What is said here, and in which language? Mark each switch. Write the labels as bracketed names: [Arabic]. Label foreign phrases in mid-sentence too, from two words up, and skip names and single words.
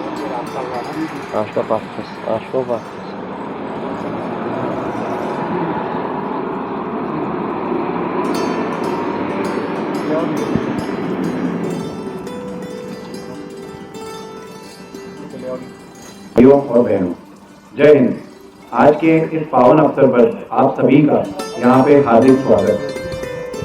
[Portuguese] Acho que é Passos. Acho que é o Passos. [Hindi] भाइयों और बहनों, जय हिंद। आज के इस पावन अवसर पर आप सभी का यहाँ पे हार्दिक स्वागत है।